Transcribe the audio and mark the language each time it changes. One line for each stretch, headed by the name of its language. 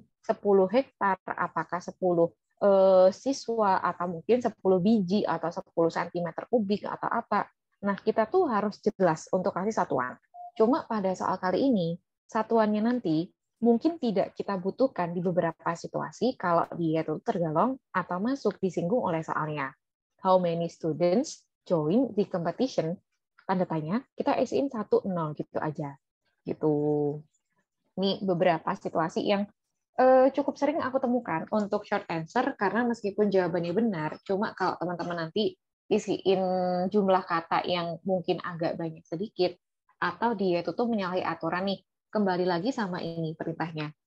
Indonesian: 10 hektar, apakah 10 siswa, atau mungkin 10 biji, atau 10 cm kubik, atau apa. Nah, kita tuh harus jelas untuk kasih satuan. Cuma pada soal kali ini, satuannya nanti mungkin tidak kita butuhkan di beberapa situasi kalau dia tuh tergolong atau masuk disinggung oleh soalnya.
English: How many students join the competition?
Indonesian: Tanda tanya, kita isiin 1, 0 gitu aja. Gitu. Ini beberapa situasi yang cukup sering aku temukan untuk short answer, karena meskipun jawabannya benar, cuma kalau teman-teman nanti isiin jumlah kata yang mungkin agak banyak sedikit, atau dia itu tuh menyalahi aturan nih, kembali lagi sama ini perintahnya.